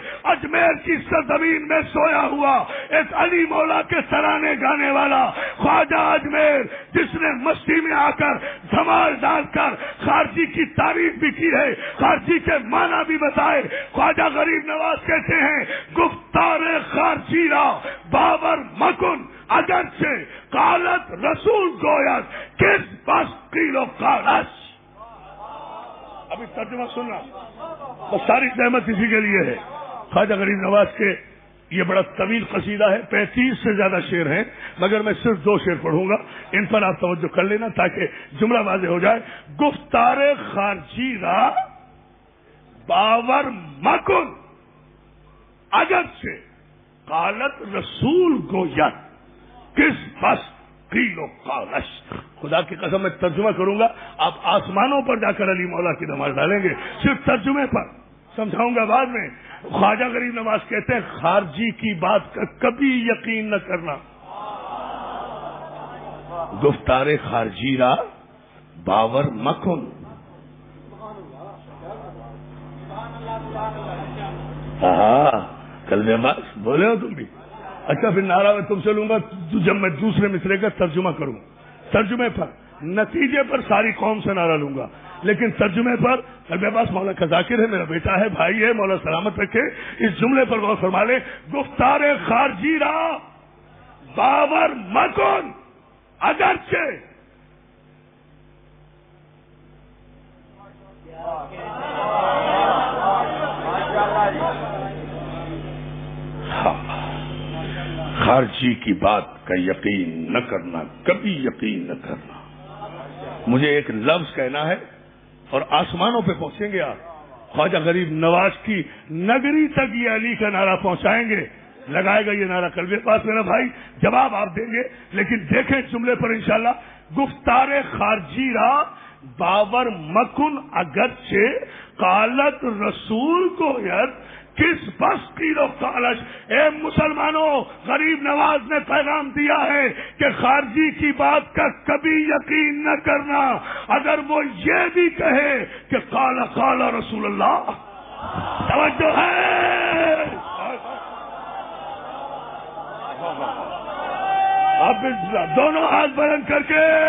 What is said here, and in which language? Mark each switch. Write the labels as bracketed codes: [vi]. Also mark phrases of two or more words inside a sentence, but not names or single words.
[ur] اجمیر کی سرزمین میں سویا ہوا ایک علی مولا کے ترانے گانے والا خواجہ اجمیر، جس نے مستی میں آ کر دھمال ڈال کر خارجی کی تعریف بھی کی ہے، خارجی کے معنی بھی بتائے. خواجہ غریب نواز کہتے ہیں [fa] گفتار خارجی را باور مکن اگرچہ قالت رسول گوید کس بس قیل و قالش. [ur] ابھی ترجمہ سننا، تو ساری زحمت اسی کے لیے ہے. خواجہ غریب نواز کے یہ بڑا طویل قصیدہ ہے، 35 سے زیادہ شعر ہیں، مگر میں صرف 2 شعر پڑھوں گا. ان پر آپ توجہ کر لینا تاکہ جملہ واضح ہو جائے. [fa] گفتار خارجی را باور مکن اگرچہ قالت رسول گوید کس بس قیل و قالش. [ur] خدا کی قسم میں ترجمہ کروں گا، آپ آسمانوں پر جا کر علی مولا کی نماز ڈالیں گے. صرف ترجمے پر سمجھاؤں گا بعد میں. خواجہ غریب نواز کہتے ہیں خارجی کی بات کا کبھی یقین نہ کرنا. [fa] گفتار خارجی را باور مکن. [ur] کل باز بولے ہو تم بھی. اچھا پھر نعرہ میں تم سے لوں گا جب میں دوسرے مصرے کا ترجمہ کروں. ترجمے پر نتیجے پر ساری قوم سے نعرہ لوں گا، لیکن ترجمے پر میرے پاس مولا کا ذاکر ہے، میرا بیٹا ہے، بھائی ہے، مولا سلامت رکھے. اس جملے پر غور فرما لے. [fa] گفتار خارجی را باور مکن اگرچہ [ur] خارجی کی بات کا یقین نہ کرنا، کبھی یقین نہ کرنا. مجھے ایک لفظ کہنا ہے اور آسمانوں پہ پہنچیں گے آپ. خواجہ غریب نواز کی نگری تک یہ علی کا نعرہ پہنچائیں گے. لگائے گا یہ نعرہ قلبِ پاس میرا بھائی، جواب آپ دیں گے. لیکن دیکھیں جملے پر انشاءاللہ. [fa] گفتار خارجی را باور مکن اگرچہ قالت رسول کو ید کس بس قیل و قالش. [ur] اے مسلمانوں، غریب نواز نے پیغام دیا ہے کہ خارجی کی بات کا کبھی یقین نہ کرنا. اگر وہ یہ بھی کہے کہ [ar] قال قال رسول اللہ. [ur] توجہ ہے، اب دونوں ہاتھ بلند کر کے